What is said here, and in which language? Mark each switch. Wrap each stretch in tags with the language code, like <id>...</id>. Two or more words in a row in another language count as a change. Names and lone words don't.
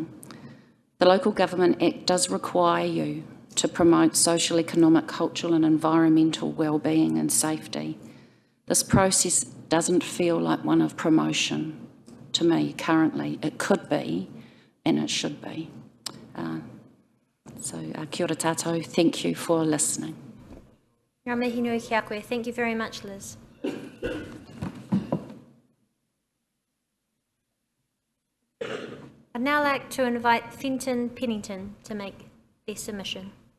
<en>The Local Government Act does require you to promote social, economic, cultural and environmental well-being and safety. This process doesn't feel like one of promotion to me currently. It could be and it should be.</en> <mi>Kia ora tātou,</mi> <en>thank you for listening.</en> <mi>Ngā mihi nui ki a koe.</mi> <en>Thank you very much, Liz. I'd now like to invite Fenton Pennington to make their submission.</en>